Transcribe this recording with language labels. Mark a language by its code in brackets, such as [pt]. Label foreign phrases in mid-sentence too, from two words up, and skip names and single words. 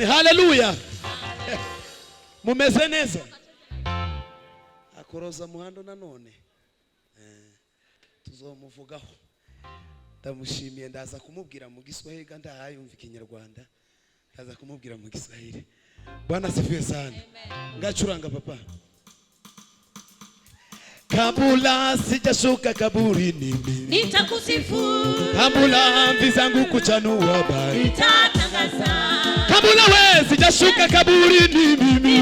[rn] Haleluya. Mumeze neza. Akoroza muhando nanone. Tuzomuvugaho. Ndamushimiye ndaza kumubwira mu Giswahili kandi ayumva Ikinyarwanda. Ndaza kumubwira mu Giswahili. [sw] Bwana asifiwe sana. [rn] Ngacuranga papa. [sw] Kabula sijashuka kaburini mimi nitakusifu. Kabula mvi zangu kuchanua bari Nitatangaza. Kabula we sijashuka kaburini mimi